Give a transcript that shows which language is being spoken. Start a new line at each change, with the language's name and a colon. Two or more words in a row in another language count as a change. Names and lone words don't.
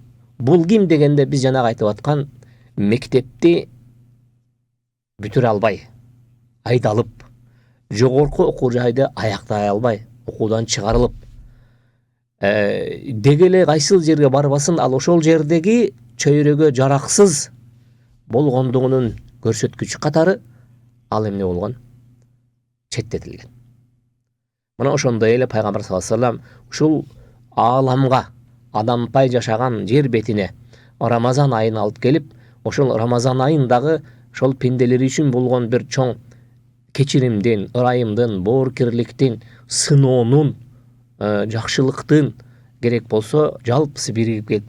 Kyrgyz: Бул ким дегенде биз жанагы айтып аткан мектепти бүтүрө албай, айдалып, жогорку окуу жайды аяктай албай, окуудан чыгарылып, деги эле кайсыл жерге барбасын, ал ошол жердеги чөйрөгө жараксыз болгондугунун көрсөткүчү катары ал эмне болгон? Четтетилген. Мына ошондой эле Пайгамбар
Arabic: صلى الله عليه وسلم
Kyrgyz: ушул ааламга, адампай жашаган жер бетине Рамазан айын алып келип, ошол Рамазан айындагы ошол пенделер үчүн болгон бир чоң кечиримдин, ырайымдын, боорукерликтин, сыноонун, жакшылыктын керек болсо жалпысы биригип келип